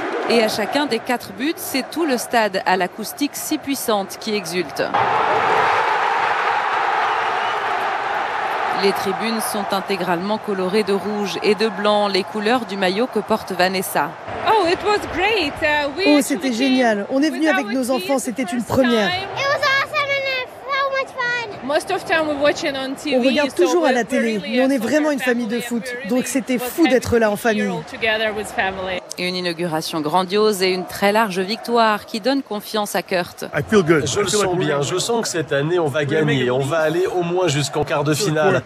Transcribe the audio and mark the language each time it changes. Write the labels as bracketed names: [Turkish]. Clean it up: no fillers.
[French] Et à chacun des 4 buts, c'est tout le stade à l'acoustique si puissante qui exulte. Les tribunes sont intégralement colorées de rouge et de blanc, les couleurs du maillot que porte Vanessa. [English] Oh, it was great. [French] Oh, c'était génial. On est venu avec nos enfants, c'était une première. [English] It was awesome and so much fun. Most of time we're watching on TV. [French] On regarde toujours à la télé, mais on est vraiment une famille de foot, donc c'était fou d'être là en famille. Une inauguration grandiose et une très large victoire qui donne confiance à Kurt. [English] I feel good. [French] Je le sens bien. Je sens que cette année, on va gagner. On va aller au moins jusqu'en quart de finale.